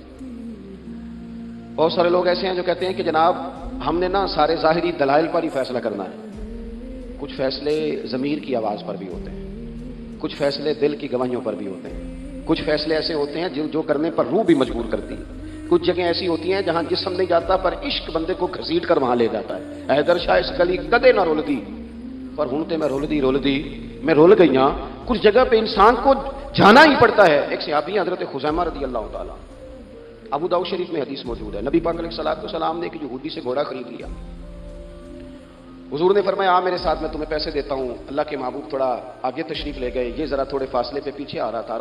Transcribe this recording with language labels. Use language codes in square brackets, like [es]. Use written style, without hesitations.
[ur] بہت سارے لوگ ایسے ہیں جو کہتے ہیں کہ جناب ہم نے نا سارے ظاہری دلائل پر ہی فیصلہ کرنا ہے. کچھ فیصلے ضمیر کی آواز پر بھی ہوتے ہیں، کچھ فیصلے دل کی گواہیوں پر بھی ہوتے ہیں، کچھ فیصلے ایسے ہوتے ہیں جو کرنے پر روح بھی مجبور کرتی ہے. کچھ جگہیں ایسی ہوتی ہیں جہاں جسم نہیں جاتا پر عشق بندے کو گھسیٹ کر وہاں لے جاتا ہے. [pa] حیدر شاہ اس گلی کدے نہ رول دی، پر ہوں تے میں رول دی میں رول گئی ہاں. [ur] کچھ جگہ پہ انسان کو جانا ہی پڑتا ہے. ایک صحابی حضرت خزیمہ رضی اللہ تعالیٰ، ابو داؤد شریف میں حدیث موجود ہے. نبی پاک علیہ الصلوۃ والسلام نے ایک یہودی سے گھوڑا خرید لیا. حضور نے فرمایا آ میرے ساتھ، میں تمہیں پیسے دیتا ہوں. اللہ کے محبوب تھوڑا آگے تشریف لے گئے. یہ ذرا تھوڑے فاصلے پہ پیچھے آ رہا تھا.